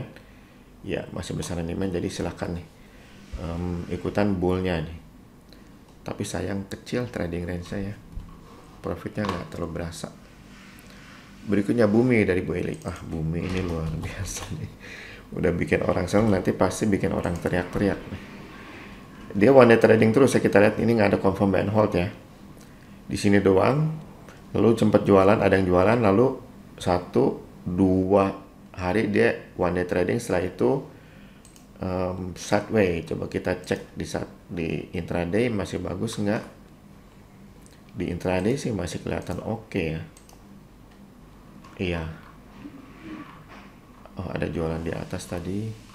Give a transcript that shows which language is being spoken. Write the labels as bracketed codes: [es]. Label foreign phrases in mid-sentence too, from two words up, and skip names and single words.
[id] Ya masih besaran demand, jadi silakan nih ikutan bullnya nih. Tapi sayang kecil [en] trading range [id] saya, profitnya nggak terlalu berasa. Berikutnya Bumi dari Bu Eli. Bumi ini luar biasa nih. Udah bikin orang seneng, nanti pasti bikin orang teriak-teriak nih. Dia [en] one day trading [id] terus ya, kita lihat ini nggak ada confirm [en] buy and hold [id] ya. Di sini doang. Lalu sempat jualan, ada yang jualan, lalu 1-2 hari dia [en] one day trading, [id] setelah itu sideways. Coba kita cek di intraday masih bagus nggak? Di intraday sih masih kelihatan oke ya. Iya. Oh, ada jualan di atas tadi.